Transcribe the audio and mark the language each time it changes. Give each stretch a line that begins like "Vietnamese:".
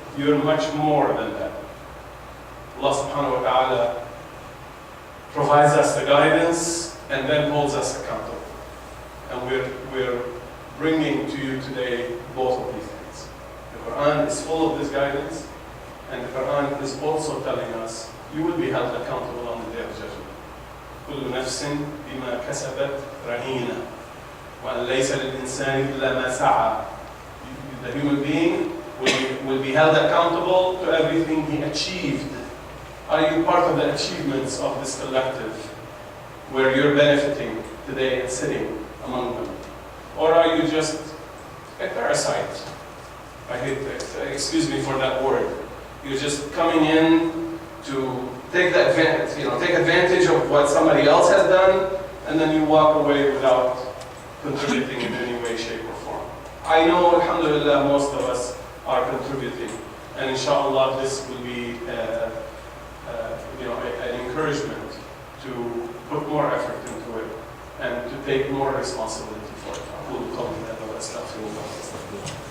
English: You're much more than that. Allah subhanahu wa ta'ala provides us the guidance and then holds us accountable. And we're bringing to you today both of these things. The Quran is full of this guidance, and the Quran is also telling us you will be held accountable on the Day of Judgment.
Arabic: كل نفس بما كسبت رهينة وأن ليس للإنسان إلا ما سعى.
English: The human being will be held accountable to everything he achieved. Are you part of the achievements of this collective where you're benefiting today and sitting among them? Or are you just a parasite? I hate that, excuse me for that word. You're just coming in to take advantage of what somebody else has done, and then you walk away without contributing in any way, shape, or form. I know, alhamdulillah, most of us are contributing, and inshallah this will be an encouragement to put more effort into it and to take more responsibility for it.
Arabic: أقول قولي هذا وأستغفر الله.